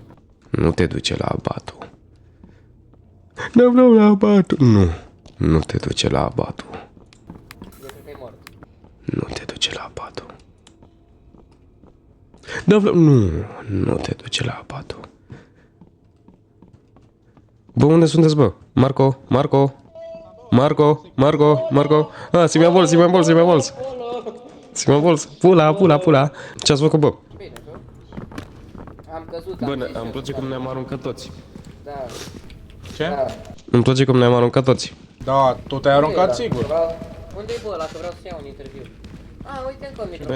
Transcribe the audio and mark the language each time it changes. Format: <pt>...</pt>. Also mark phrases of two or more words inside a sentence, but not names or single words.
<ro>Nu te duce la abatu. Nu vreau la abatu. Nu, nu te duce la abatu. Eu cred că e mort. Nu te duce la abatu. Nu, nu te duce la abatu. Bă, unde sunteți, bă? Marco, Marco, Marco, Marco, Marco. Ah, si mi-a bols, si mi-a bols, si mi-a bols. Si mi-a bols. Pula, pula, pula. Ce-ați făcut, bă? Bine, tu? Am căzut, Bă, am zis îmi eu, place cum ne-am aruncat toți. Da, Ce? da. Îmi place cum ne-am aruncat toți. Da, tu te-ai aruncat sigur. Unde-i bă ăla, că vreau să iau un interviu? Ah, uite încă un microfon.</ro>